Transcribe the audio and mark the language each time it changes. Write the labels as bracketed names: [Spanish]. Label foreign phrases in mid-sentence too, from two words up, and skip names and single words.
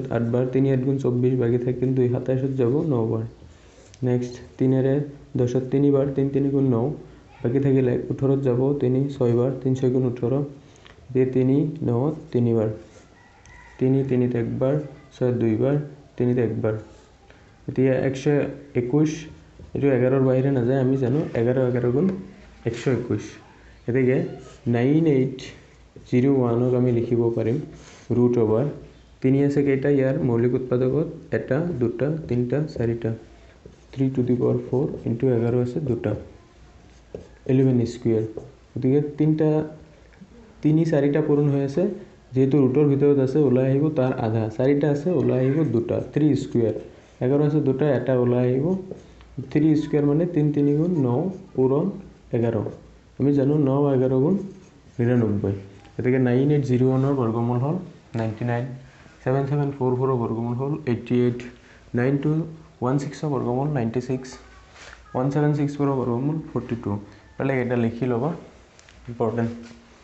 [Bangla] ত 8 বার 3 8 গুণ 24 বাকি থাকিল 2 27 যাব 9 বার নেক্সট 3 এর 10 ত 3 বার 3 3 গুণ 9 বাকি থাকিল 18 যাব 3 6 বার 3 6 গুণ 18 দে 3 9 3 বার 3 3 তে একবার 6 2 বার 3 তে একবার এতিয়া 121 এটো 11 এর বাইরে না যায় আমি জানো 11 11 গুণ 121 এদিকে [Assamese] 9801 আমি লিখিব পাৰিম √3 আছে কেইটা ইয়াৰ মৌলিক উৎপাদকত এটা দুটা তিনটা চাৰিটা [English] 3 to the power 4 into 11 [Assamese] আছে দুটা 11 স্কয়ার গতিকে তিনটা 3 4টা পূরণ হৈ আছে যেহেতু ৰুটৰ ভিতৰত আছে ওলাই আহিব তাৰ আধা 4টা আছে ওলাই আহিব দুটা 3 স্কয়ার 11 আছে দুটা এটা ওলাই আহিব [Bangla] 3 স্কয়ার মানে 3 3 গুণ 9 পূরণ 11 আমি জানো 9 11 গুণ 99 এটাকে 9801 এর বর্গমূল হল 99 7744 এর বর্গমূল হল 88 9216 এর বর্গমূল 96 1764 এর বর্গমূল 42 তাহলে এটা লিখি লবা ইম্পর্টেন্ট